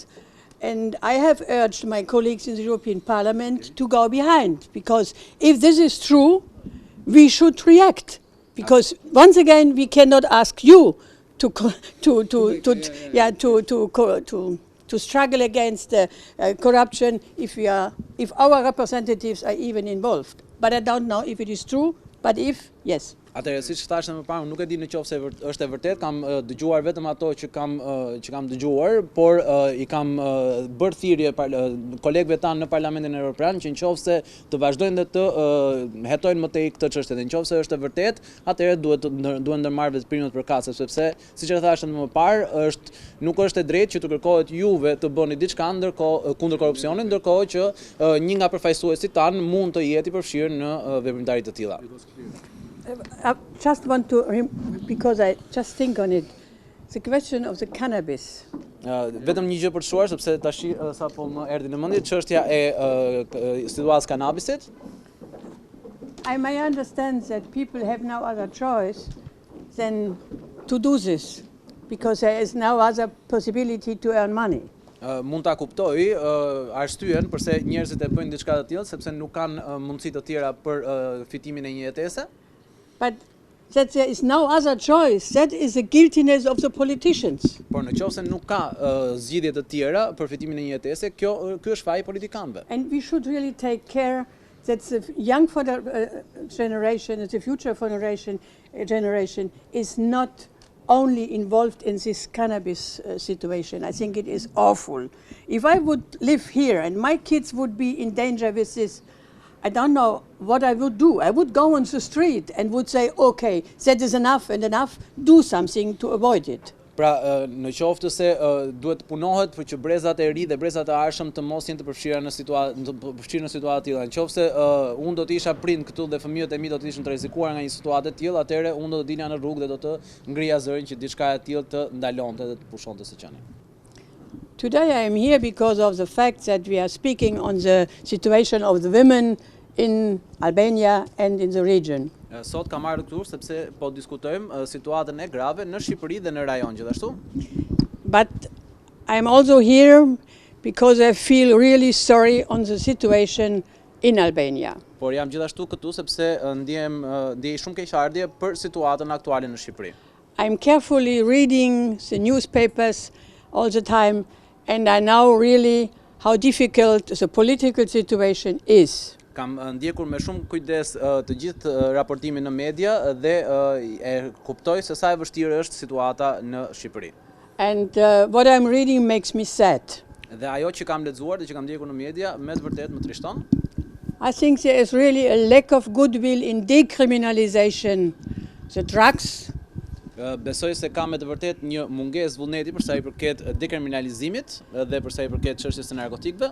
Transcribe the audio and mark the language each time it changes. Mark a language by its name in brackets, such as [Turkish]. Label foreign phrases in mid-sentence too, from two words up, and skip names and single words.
[English] And I have urged my colleagues in the European Parliament to go behind, because if this is true, we should react. Because once again, we cannot ask you to struggle against corruption if our representatives are even involved. But I don't know if it is true. But if yes. [Albanian] Atëherë, siç thashë më parë, nuk e di nëse është e vërtet, kam dëgjuar vetëm ato që kam dëgjuar, por I kam bërë thirrje kolegëve tanë në Parlamentin Evropian që nëse të vazhdojnë dhe të hetojnë më tej këtë çështje, dhe nëse është e vërtet, atëherë duhen ndërmarrë veprimet përkatëse, sepse siç e thashë më parë, nuk është e drejtë që të kërkohet juve të bëni diçka kundër korrupsionit, ndërkohë që një nga përfaqësuesit tanë mund të jetë I përfshirë në veprimtari të tilla. [English] I just want to, because I just think on it, the question of the cannabis. [Albanian] Vetëm një gjë për të shuar, sepse tash sapo më erdhi në mendje çështja e situatës kanabisit. [English] I may understand that people have no other choice than to do this, because there is no other possibility to earn money. [Albanian] Mund ta kuptoj arsyeën pse njerëzit e bëjnë diçka të tillë, sepse nuk kanë mundësi të tjera për fitimin e një jetese. [English] But that there is no other choice, that is the guiltiness of the politicians. [Albanian] Por nëse nuk ka zgjidhje të tjera për fitimin e një jetese, ky është faji politikanëve. [English] And we should really take care that the young generation, the future generation is not only involved in this cannabis situation. I think it is awful. If I would live here and my kids would be in danger with this, I don't know what I would do. I would go on the street and would say, okay, that is enough and enough, do something to avoid it. [Albanian] Pra, në qoftë se duhet punohet për që brezat e ri dhe brezat e arshëm të mos jenë të përfshira në situatë të tilla. Nëse unë do të isha prind këtu dhe fëmijët e mi do të ishin të rrezikuar nga një situatë e tillë, atëherë unë do të dilja në rrugë dhe do të ngrija zërin që diçka e tillë të ndalonte dhe të pushonte së qenë. [English] Today I am here because of the fact that we are speaking on the situation of the women in Albania and in the region. [Albanian] Sot kam ardhur këtu sepse po diskutojmë situatën e grave në Shqipëri dhe në rajon gjithashtu. [English] But I am also here because I feel really sorry on the situation in Albania. [Albanian] Por jam gjithashtu këtu sepse ndjej shumë keqardhje për situatën aktuale në Shqipëri. [English] I am carefully reading the newspapers all the time, and I know really how difficult the political situation is. [Albanian] Kam ndjekur me shumë kujdes të gjithë raportimin në media dhe e kuptoj se sa e vështirë është situata në Shqipëri. [English] And what I'm reading makes me sad. [Albanian] Dhe ajo që kam lexuar dhe që kam ndjekur në media me të vërtetë më trishton. [English] I think there is really a lack of goodwill in decriminalization the drugs [Albanian] Besoj se ka me të vërtet një mungesë vullneti për sa i përket dekriminalizimit dhe për sa i përket çështjes së narkotikëve.